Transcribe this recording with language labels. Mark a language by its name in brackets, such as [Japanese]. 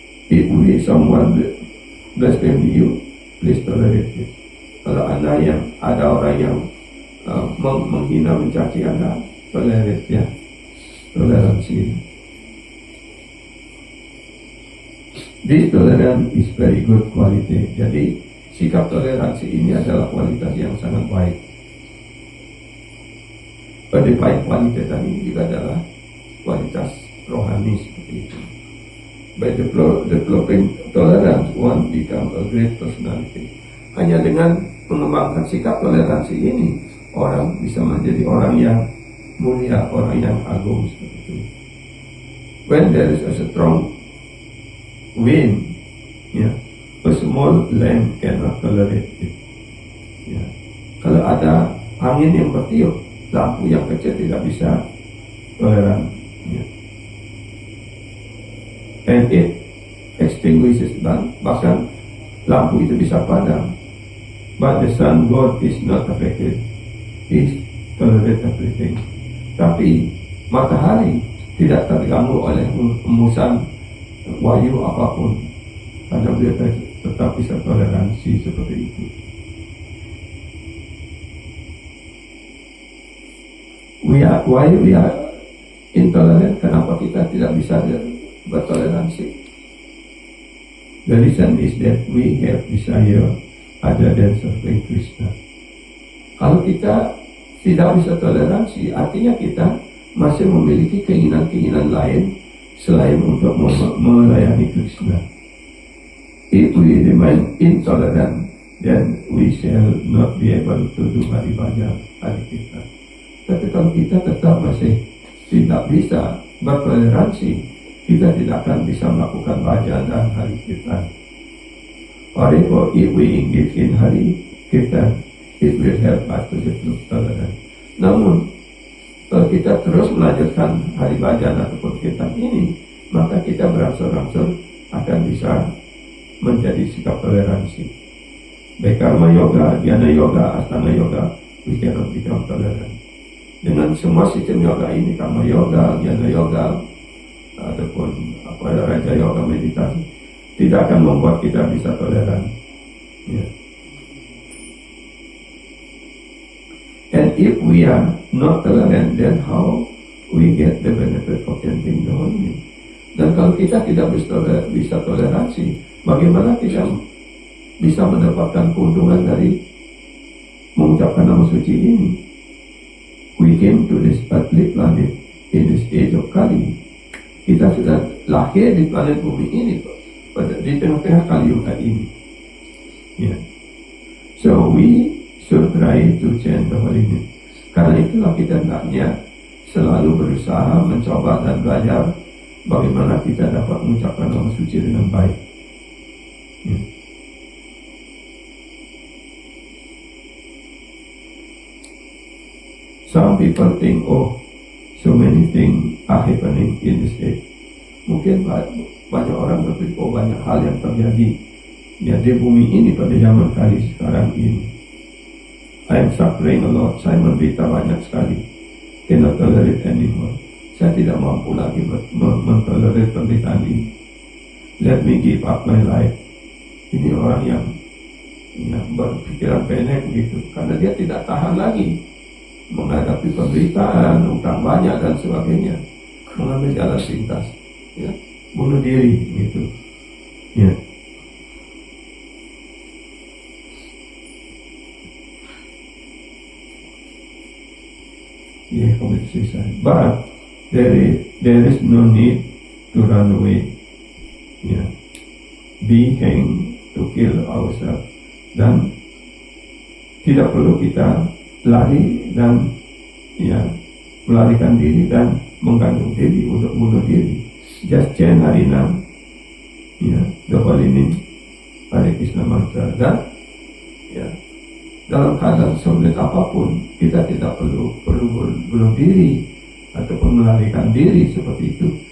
[English] If we someone blaspheme you, please tolerate it. [Indonesian] Kalau ada orang yang menghina, mencaci Anda, tolerate toleransi. [English] This tolerance is very good quality. [Indonesian] Jadi sikap toleransi ini adalah kualitas yang sangat baik. [English] Divine quality [Indonesian] tadi juga adalah kualitas rohani seperti itu. [English] By developing tolerance, one become a great personality. [Indonesian] Hanya dengan mengembangkan sikap toleransi ini, orang bisa menjadi orang yang mulia, orang yang agung seperti itu. [English] When there is a strong wind, a small lamb cannot tolerate it. [Indonesian] Kalau ada angin yang bertiup, lampu yang kecil tidak bisa toleran. Ya. [English] And it extinguishes, [Indonesian] bahkan lampu itu bisa padam. [English] But the sun God is not affected. He tolerate everything. [Indonesian] Tapi matahari tidak terganggu oleh embusan wahyu apapun, karena beliau tetap bisa toleransi seperti itu. [English] Why we are intolerant? [Indonesian] Kenapa kita tidak bisa bertoleransi? [English] The reason is that we have desire other than serving Krishna. [Indonesian] Kalau kita tidak bisa toleransi, artinya kita masih memiliki keinginan-keinginan lain selain untuk melayani Krishna. [English] If we remain intolerant, then we shall not be able to do Hari Bhajan, Hari Kirtan. [Indonesian] Tapi kalau kita tetap masih tidak bisa bertoleransi, kita tidak akan bisa melakukan bhajan dan Hari Kirtan. [English] Or if we engage in Hari Kirtan, it will help us to develop tolerance. [Indonesian] Namun, kalau kita terus melanjutkan Hari Bhajan ataupun Kirtan ini, maka kita berangsur-angsur akan bisa menjadi sikap toleransi. [English] Baik karma yoga, dhyana yoga, asana yoga, we cannot become tolerant. [Indonesian] Dengan semua sistem yoga ini, karma yoga, dhyana yoga, ataupun raja yoga, meditasi, tidak akan membuat kita bisa toleran. Ya. [English] And if we are not tolerant, then how we get the benefit of chanting the holy name? [Indonesian] Dan kalau kita tidak bisa toleransi, bagaimana kita bisa mendapatkan keuntungan dari mengucapkan nama suci ini? [English] We came to this earthly planet in this age of Kali. [Indonesian] Kita sudah lahir di planet bumi ini di tengah-tengah Kali Yuga ini. Yeah. [English] So we should try to chant the holy name. [Indonesian] Karena itulah kita hendaknya selalu berusaha mencoba dan belajar bagaimana kita dapat mengucapkan nama suci dengan baik. [English] Yeah. Some people think, oh, so many things are happening in this age. [Indonesian] Mungkin banyak orang berpikir, oh, banyak hal yang terjadi ya di bumi ini pada zaman Kali sekarang ini. [English] I am suffering a lot. [Indonesian] Saya menderita banyak sekali. [English] Cannot tolerate anymore. [Indonesian] Saya tidak mampu lagi mentolerir penderitaan ini. [English] Let me give up my life. [Indonesian] Ini orang yang berpikiran pendek begitu, karena dia tidak tahan lagi menghadapi penderitaan, utang banyak dan sebagainya, mengambil jalan pintas, ya, bunuh diri gitu, ya. [English] Yeah, commit suicide. But there is no need to run away. Yeah. Be hanged to kill ourselves. [Indonesian] Dan tidak perlu kita lari dan ya melarikan diri dan menggantung diri untuk bunuh diri. [English] Just chant Harinam, [Indonesian] ya, [English] the holy name, Hare Krishna mantra, [Indonesian] dan ya dalam keadaan sulit apapun kita tidak perlu bunuh diri ataupun melarikan diri seperti itu.